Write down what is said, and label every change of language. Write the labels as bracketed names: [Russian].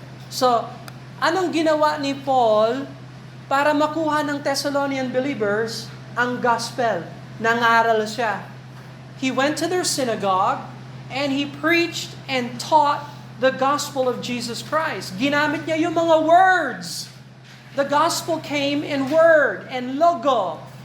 [Filipino] So, anong ginawa ni Paul para makuha ng Thessalonian believers ang gospel? Nangaral siya. [English] He went to their synagogue and he preached and taught the gospel of Jesus Christ. [Filipino] Ginamit niya yung mga words. [English] The gospel came in word and logo.